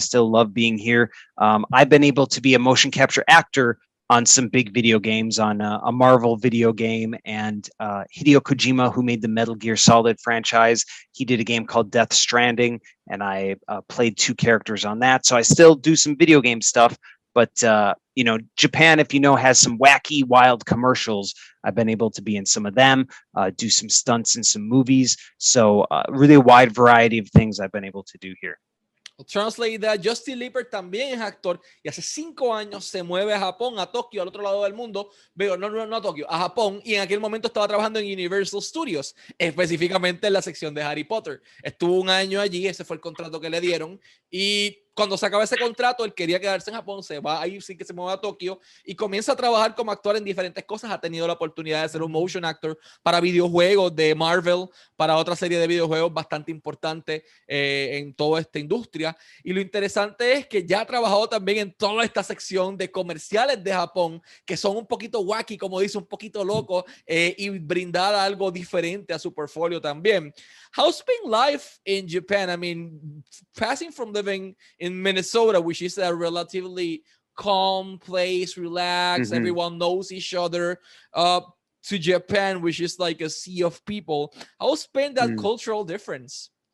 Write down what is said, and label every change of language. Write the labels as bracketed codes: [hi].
[en] I still love being here. I've been able to be a motion capture actor on some big video games, on a Marvel video game, and Hideo Kojima, who made the Metal Gear Solid franchise, he did a game called Death Stranding, and I played 2 characters on that. So I still do some video game stuff. But, you know, Japan, if you know, has some wacky, wild commercials. I've been able to be in some of them, do some stunts in some movies. So really a wide variety of things I've been able to do here. Translate that. [es] Justin Leeper también es actor y hace 5 años se mueve a Japón, a Tokio, al otro lado del mundo. Veo, no a Tokio, a Japón, y en aquel momento estaba trabajando en Universal Studios, específicamente en la sección de Harry Potter. Estuvo 1 año allí, ese fue el contrato que le dieron, y cuando se acaba ese contrato, él quería quedarse en Japón, se va ahí, sí que se mueve a Tokio y comienza a trabajar como actor en diferentes cosas. Ha tenido la oportunidad de ser un motion actor para videojuegos de Marvel, para otra serie de videojuegos bastante importante en toda esta industria. Y lo interesante es que ya ha trabajado también en toda esta sección de comerciales de Japón, que son un poquito wacky, como dice, un poquito loco, y brindar algo diferente a su portfolio también. [en] How's been life in Japan? I mean, passing from living in Minnesota, which is a relatively calm place, relaxed, everyone knows each other, to Japan, which is like a sea of people. How's been that cultural difference?